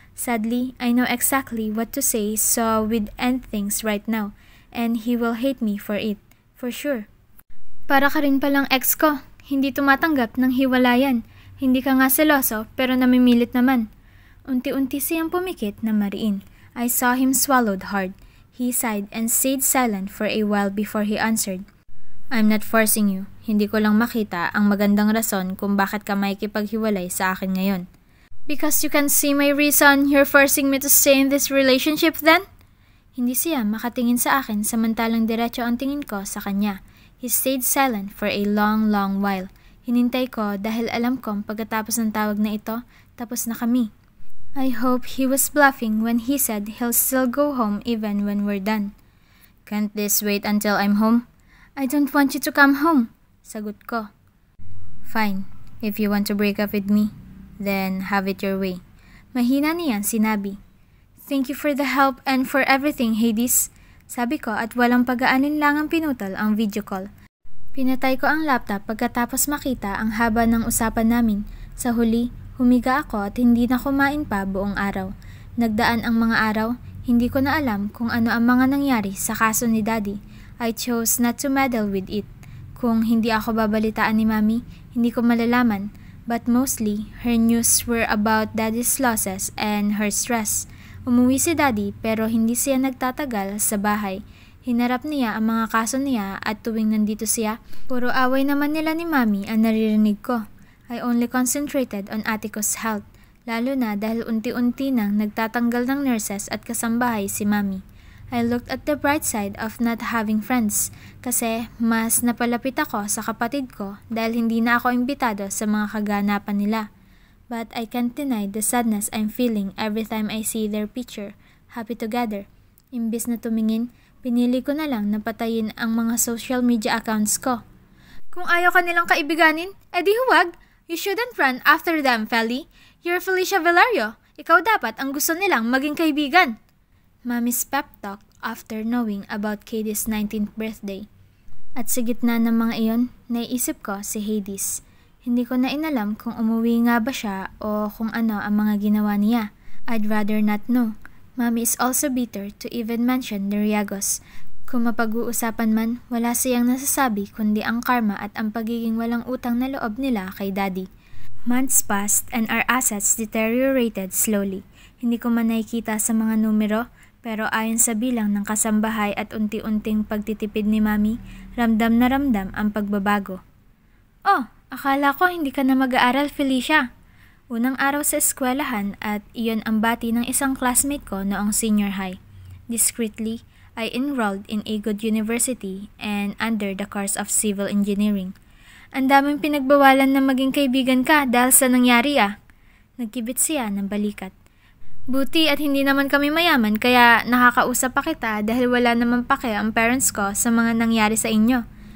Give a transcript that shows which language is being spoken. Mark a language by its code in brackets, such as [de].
[en] Sadly, I know exactly what to say, so we'd end things right now, and he will hate me for it, for sure. [tl] Para ka rin palang ex ko, hindi tumatanggap ng hiwalayan. Hindi ka nga seloso, pero namimilit naman. Unti-unti siyang pumikit na mariin. [en] I saw him swallowed hard. He sighed and stayed silent for a while before he answered. I'm not forcing you. [tl] Hindi ko lang makita ang magandang rason kung bakit ka makikipaghiwalay sa akin ngayon. [en] Because you can see my reason you're forcing me to stay in this relationship then? [tl] Hindi siya makatingin sa akin samantalang diretso ang tingin ko sa kanya. [en] He stayed silent for a long while. [tl] Hinintay ko dahil alam kong pagkatapos ng tawag na ito, tapos na kami. [en] I hope he was bluffing when he said he'll still go home even when we're done. Can't this wait until I'm home? I don't want you to come home, [tl] sagot ko. [en] Fine, if you want to break up with me, then have it your way. [tl] Mahina niyang sinabi. [en] Thank you for the help and for everything, Hades. [tl] Sabi ko at walang pag-aalinlangang pinutol ang video call. Pinatay ko ang laptop pagkatapos makita ang haba ng usapan namin. Sa huli, humiga ako at hindi na kumain pa buong araw. Nagdaan ang mga araw, hindi ko na alam kung ano ang mga nangyari sa kaso ni Daddy. [en] I chose not to meddle with it. [tl] Kung hindi ako babalitaan ni Mami, hindi ko malalaman. [en] But mostly, her news were about Daddy's losses and her stress. [tl] Umuwi si Daddy pero hindi siya nagtatagal sa bahay. Hinarap niya ang mga kaso niya at tuwing nandito siya, puro away naman nila ni Mami ang naririnig ko. [en] I only concentrated on ate ko's health, [tl] lalo na dahil unti-unti nang nagtatanggal ng nurses at kasambahay si Mami. [en] I looked at the bright side of not having friends [tl] kasi mas napalapit ako sa kapatid ko dahil hindi na ako imbitado sa mga kaganapan nila. [en] But I can't deny the sadness I'm feeling every time I see their picture, happy together. [tl] Imbis na tumingin, pinili ko na lang na patayin ang mga social media accounts ko. Kung ayaw ka nilang kaibiganin, edi huwag. [en] You shouldn't run after them, Feli. You're Felicia Velario. [tl] Ikaw dapat ang gusto nilang maging kaibigan. [en] Mami's pep talk after knowing about Katie's 19th birthday. [tl] At sa gitna ng mga iyon, naiisip ko si Hades. Hindi ko na inalam kung umuwi nga ba siya o kung ano ang mga ginawa niya. [en] I'd rather not know. Mami is also bitter to even mention the Riagos. [tl] Kung mapag-uusapan man, wala siyang nasasabi kundi ang karma at ang pagiging walang utang na loob nila kay Daddy. [en] Months passed and our assets deteriorated slowly. [tl] Hindi ko man nakikita sa mga numero, pero ayon sa bilang ng kasambahay at unti-unting pagtitipid ni Mami, ramdam na ramdam ang pagbabago. Oh, akala ko hindi ka na mag-aaral, Felicia. Unang araw sa eskwelahan at iyon ang bati ng isang classmate ko noong senior high. [en] Discreetly, I enrolled in a good university and under the course of civil engineering. [tl] Ang daming pinagbawalan na maging kaibigan ka dahil sa nangyari ah. Nagkibit siya ng balikat. Buti at hindi naman kami mayaman kaya nakakausap pa kita dahil wala naman pake ang parents ko sa mga nangyari sa inyo.